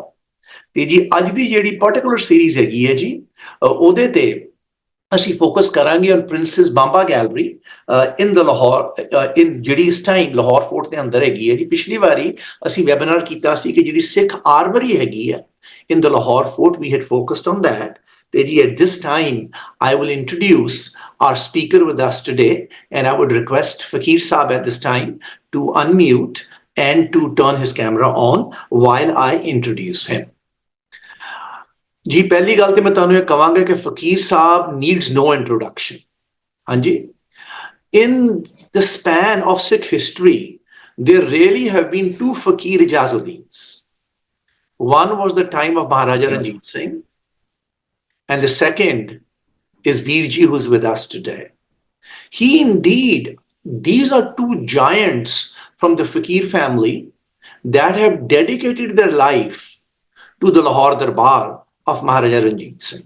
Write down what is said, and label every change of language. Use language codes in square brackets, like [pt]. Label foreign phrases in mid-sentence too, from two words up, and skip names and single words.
[pa] ਤੇ ਜੀ ਅੱਜ ਦੀ ਜਿਹੜੀ [en] particular series [pa] ਹੈਗੀ ਹੈ ਜੀ ਉਹਦੇ ਤੇ ਅਸੀਂ ਫੋਕਸ ਕਰਾਂਗੇ [en] on Princess Bamba Gallery in the Lahore in [pa] ਜਿਹੜੀ ਇਸ ਟਾਈਮ ਲਾਹੌਰ ਫੋਰਟ ਦੇ ਅੰਦਰ ਹੈਗੀ ਹੈ ਜੀ। ਪਿਛਲੀ ਵਾਰੀ ਅਸੀਂ ਵੈਬਿਨਾਰ ਕੀਤਾ ਸੀ ਕਿ ਜਿਹੜੀ ਸਿੱਖ ਆਰਮਰੀ ਹੈਗੀ ਹੈ [en] in the Lahore Fort, we had focused on that. At this time, I will introduce our speaker with us today, and I would request Fakir Saab at this time to unmute and to turn his camera on while I introduce him. [pa] ਜੀ ਪਹਿਲੀ ਗੱਲ ਤੇ ਮੈਂ ਤੁਹਾਨੂੰ ਕਹਾਂਗਾ ਕਿ [en] Fakir Saab needs no introduction. [pa] ਹਾਂ ਜੀ, [en] in the span of Sikh history, there really have been two Fakir Ijazuddins. One was the time of Maharaja Ranjit Singh, and the second is Veerji, who's with us today. These are two giants from the Fakir family that have dedicated their life to the Lahore Darbar of Maharaja Ranjit Singh.